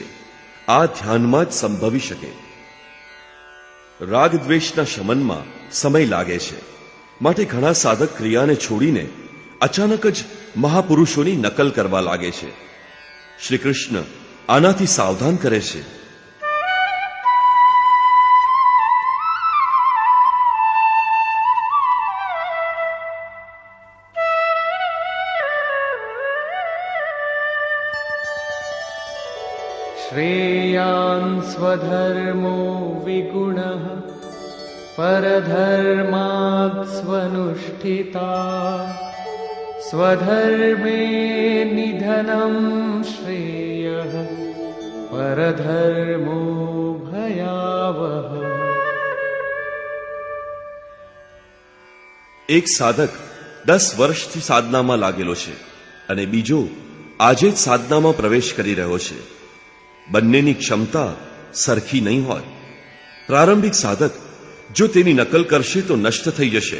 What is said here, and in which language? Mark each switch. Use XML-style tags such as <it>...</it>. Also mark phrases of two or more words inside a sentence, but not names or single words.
<gu>આ ધ્યાનમાં જ સંભવી શકે. રાગદ્વેષના શમનમાં સમય લાગે છે, માટે ઘણા સાધક ક્રિયાને છોડીને અચાનક જ મહાપુરુષોની નકલ કરવા લાગે છે. શ્રી કૃષ્ણ આનાથી સાવધાન કરે છે.</gu> <sa>श्रेयान् स्वधर्मो विगुणः परधर्मात् स्वनुष्ठिता स्वधर्मे निधनं श्रेयः परधर्मो भयावह.</sa> <gu>એક સાધક 10 વર્ષથી સાધનામાં લાગેલો છે અને બીજો આજે જ સાધનામાં પ્રવેશ કરી રહ્યો છે. બંનેની ક્ષમતા સરખી નહીં હોય. પ્રારંભિક સાધક જો તેની નકલ કરશે તો નષ્ટ થઈ જશે.</gu>